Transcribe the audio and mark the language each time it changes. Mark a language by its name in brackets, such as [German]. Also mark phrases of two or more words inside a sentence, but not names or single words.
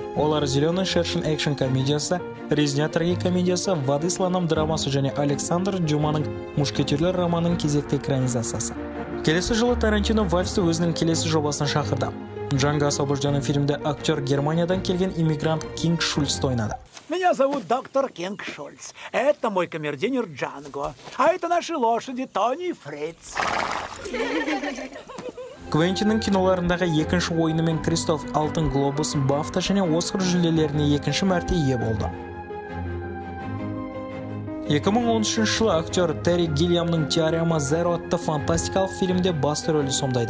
[Kazakh] Олар Зеленый шершень экшн комедиясы, Резня трагикомедиясы, Воды слоном драмасы және Александр Дюманың Мушкетерлер романының кезекті экранизациясы. Келесі жылы Тарантино Вальсты өзінің келесі жобасына шақырды. Джанго освобожденный фильмде актер Германиядан келген иммигрант Кинг Шульц ойнады. [Russian] Меня зовут доктор Кинг Шульц. Это мой камердинер Джанго. А это наши лошади Тони и Фриц. [Kazakh] Квентиннің киноларындағы екінші ойынымен Кристоф Алтын глобус, Бафта және Оскар жүлделеріне екінші мәрте ие болды. 2013 жылы актер Терри Гиллиамның Теорема Зеро атты фантастикалық фильмде басты рөлді сомдайды.